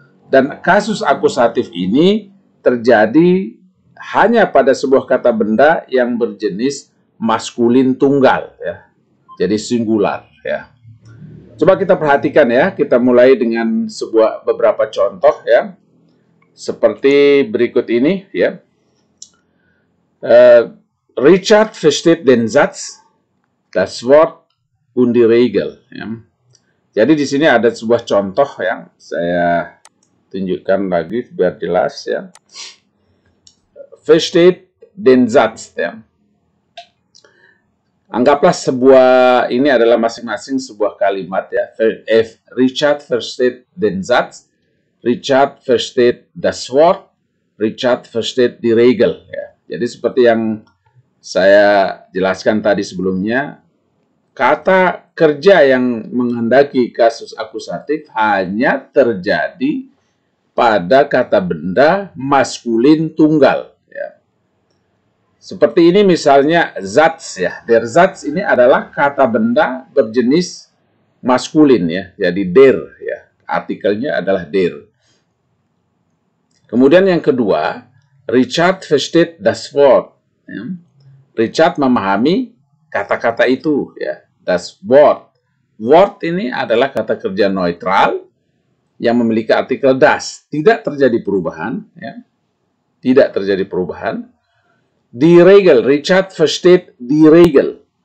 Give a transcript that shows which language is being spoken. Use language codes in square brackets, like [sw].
[id] Dan kasus akusatif ini terjadi hanya pada sebuah kata benda yang berjenis maskulin tunggal, ya. Jadi singular, ya. Coba kita perhatikan, ya. Kita mulai dengan beberapa contoh, ya. Seperti berikut ini, ya. [de] Richard versteht den Satz, das Wort und die Regel, ya. [id] Jadi di sini ada sebuah contoh yang saya tunjukkan lagi biar jelas, ya. [de] Versteht den Satz, ya. [id] Anggaplah ini adalah masing-masing sebuah kalimat, ya. [de] Richard versteht den Satz, Richard versteht das Wort, Richard versteht die Regel, ya. [id] Jadi seperti yang saya jelaskan tadi sebelumnya, kata kerja yang menghendaki kasus akusatif hanya terjadi pada kata benda maskulin tunggal, ya. Seperti ini misalnya Satz, ya. Der Satz ini adalah kata benda berjenis maskulin, ya. Jadi der, ya. Artikelnya adalah der. Kemudian yang kedua, Richard versteht das Wort, ya. Richard memahami kata-kata itu, ya. das Wort. Wort ini adalah kata kerja neutral yang memiliki artikel das. Tidak terjadi perubahan. Ya. Tidak terjadi perubahan. [de] Die Regel. Richard versteht die Regel.